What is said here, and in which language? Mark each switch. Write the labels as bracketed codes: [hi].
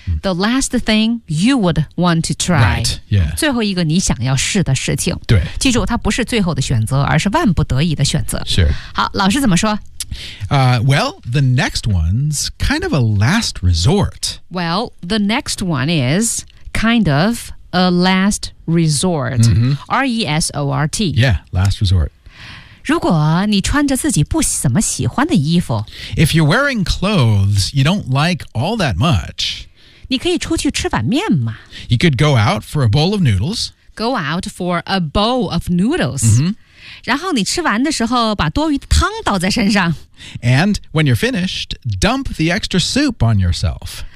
[en] The last thing you would want to try. Right, yeah. [zh] 最后一个你想要试的事情。对。记住它不是最后的选择而是万不得已的选择。是。好老师怎么说、 [en] Well, the next one's kind of a last resort. Well, the next one is kind of a last resort.、R-E-S-O-R-T. Yeah, last resort. [zh] 如果你穿着自己不怎么喜欢的衣服 [en] If you're wearing clothes you don't like all that much [zh] 你可以出去吃碗面吗 [en] You could go out for a bowl of noodles Go out for a bowl of noodles、 [zh] 然后你吃完的时候把多余的汤倒在身上 [en] And when you're finished dump the extra soup on yourself